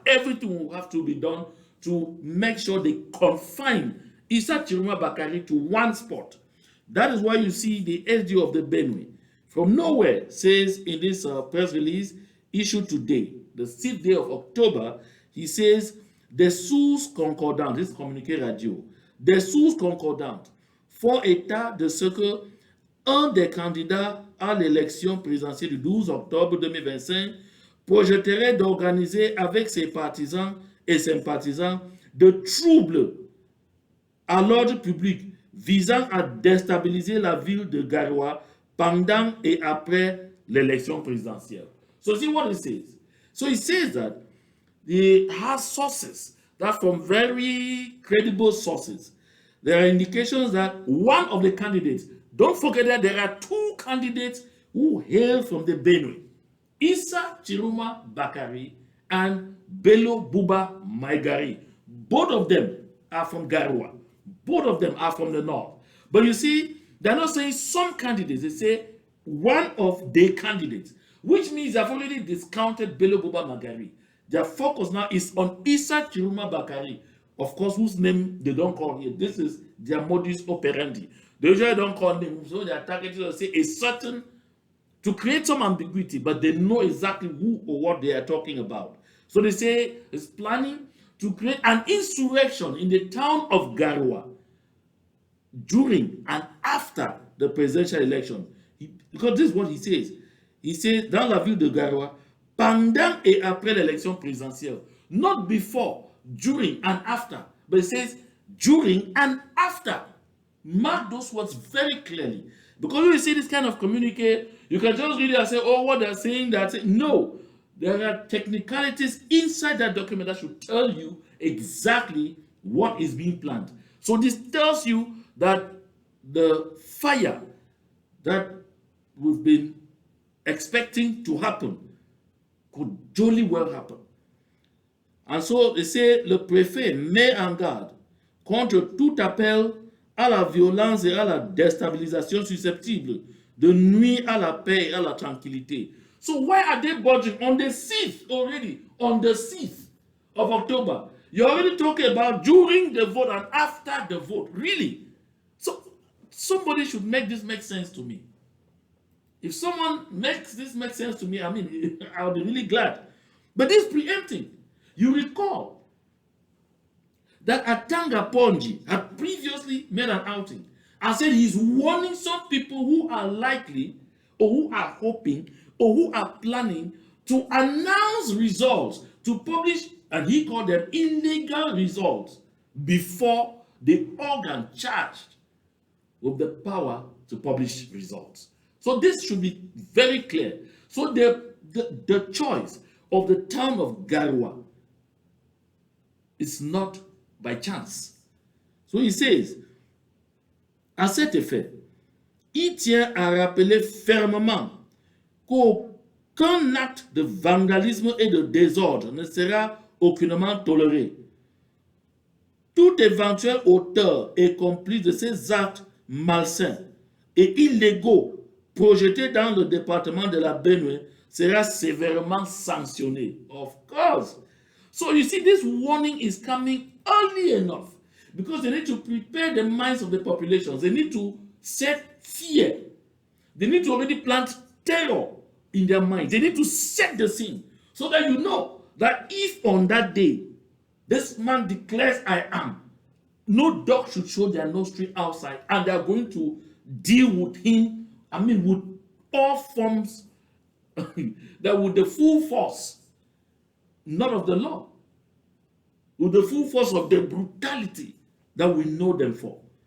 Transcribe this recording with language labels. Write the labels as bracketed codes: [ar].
[en] Everything will have to be done to make sure they confine Issa Chiroma Bakari to one spot. That is why you see the SDO of the Benue from nowhere says in this press release issued today, the 6th day of October, he says the sous concordants, this communiqué radio, [fr] des sources concordantes font état de ce que un des candidats à l'élection présidentielle du 12 octobre 2025 projetterait d'organiser avec ses partisans et sympathisants de troubles à l'ordre public visant à déstabiliser la ville de Garoua pendant et après l'élection présidentielle. [en] So see what it says. So it says that it has sources that from very credible sources. There are indications that one of the candidates, don't forget that there are two candidates who hail from the Benue, Issa Chiruma Bakari and Bello Buba Maigari. Both of them are from Garua. Both of them are from the north. But you see, they're not saying some candidates, they say one of the candidates, which means they've already discounted Bello Buba Magari. Their focus now is on Issa Chiruma Bakari, of course, whose name they don't call here. This is their modus operandi. They usually don't call names, so they are targeted to say a certain, to create some ambiguity, but they know exactly who or what they are talking about. So they say it's planning to create an insurrection in the town of Garua during and after the presidential election. Because this is what he says. [fr] Il [en] says, [fr] dans la ville de Garoua, pendant et après l'élection présidentielle. [en] Not before, during and after. But it says during and after. Mark those words very clearly. Because when you see this kind of communique, you can just read it and say, oh, what they're saying, that's it. No. There are technicalities inside that document that should tell you exactly what is being planned. So this tells you that the fire that we've been expecting to happen could jolly well happen. And so they say [fr] le préfet met en garde contre tout appel à la violence et à la déstabilisation susceptible de nuire à la paix et à la tranquillité. [en] So why are they budging on the 6th already? On the 6th of October. You're already talking about during the vote and after the vote. Really? So somebody should make this make sense to me. If someone makes this make sense to me, I mean, I'll be really glad. But this preempting, you recall that Atanga Ponji had previously made an outing and said he's warning some people who are likely or who are hoping or who are planning to announce results to publish, and he called them illegal results, before the organ charged with the power to publish results. So this should be very clear. So the choice of the town of Garua is not by chance. So he says, [fr] à cet effet, il tient à rappeler fermement qu'aucun acte de vandalisme et de désordre ne sera aucunement toléré. Tout éventuel auteur et complice de ces actes malsains et illégaux projetés dans le département de la Benue sera sévèrement sanctionné. [en] Of course. So you see, this warning is coming early enough because they need to prepare the minds of the populations. They need to set fear. They need to already plant terror in their minds. They need to set the scene so that you know that if on that day this man declares I am, no dog should show their nostril outside, and they are going to deal with him, I mean, with all forms, that with the full force, not of the law, with the full force of the brutality that we know them for.